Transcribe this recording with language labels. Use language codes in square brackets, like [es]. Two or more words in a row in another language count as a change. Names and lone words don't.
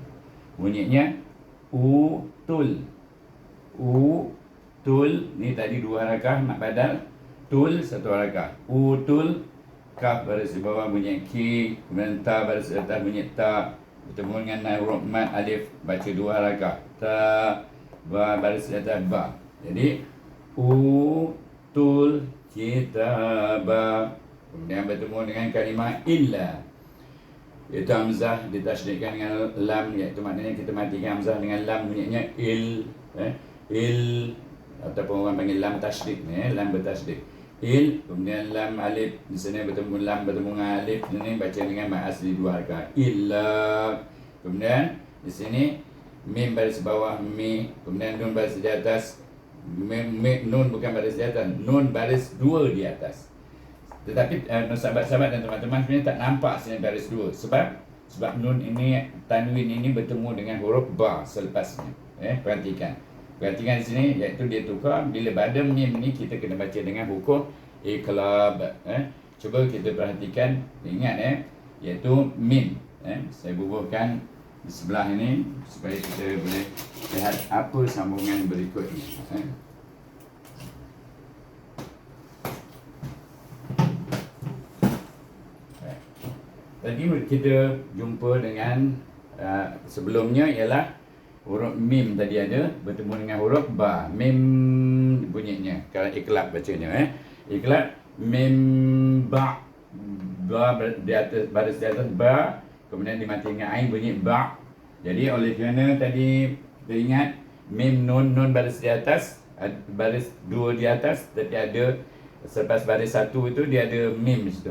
[ms] Bunyinya utul. Utul ni tadi 2 harakah mak badal, tul 1 harakah. Utul, kaf baris di bawah bunyi ki, kemudian ta baris di atas bunyi ta, bertemu dengan huruf mad alif baca 2 harakah. Ta, ba baris di atas ba. Jadi utul kitaba. Kemudian bertemu dengan kalimah illa, iaitu hamzah ditasydidkan dengan lam, iaitu maknanya kita matikan hamzah dengan lam, bunyinya il. Il, ataupun orang panggil lam tasydid ni, lam bertasydid. Il, kemudian lam alif di sini bertemu lam bertemu dengan alif, ini baca dengan mad asli 2 harakat. Illa. Kemudian di sini mim baris bawah mi, kemudian nun baris di atas. Nun bukan baris di atas, nun baris 2 di atas. Tetapi sahabat-sahabat dan teman-teman sebenarnya tak nampak sini baris 2. Sebab nun ini, tanwin ini bertemu dengan huruf ba selepasnya. Perhatikan di sini, iaitu dia tukar. Bila pada mim ni kita kena baca dengan hukum iqlab. Cuba kita perhatikan, ingat iaitu mim. Saya bubuhkan di sebelah ini supaya kita boleh lihat apa sambungan berikutnya. Tadi kita jumpa dengan sebelumnya ialah huruf mim tadi ada bertemu dengan huruf ba. Mim bunyi Kalau iklab bacanya iklab mim ba, ba di atas, baris di atas ba, kemudian dimati dengan ain bunyi ba. Jadi oleh kerana tadi kita ingat mim nun baris di atas, baris dua di atas, tapi ada selepas baris satu itu dia ada mim situ.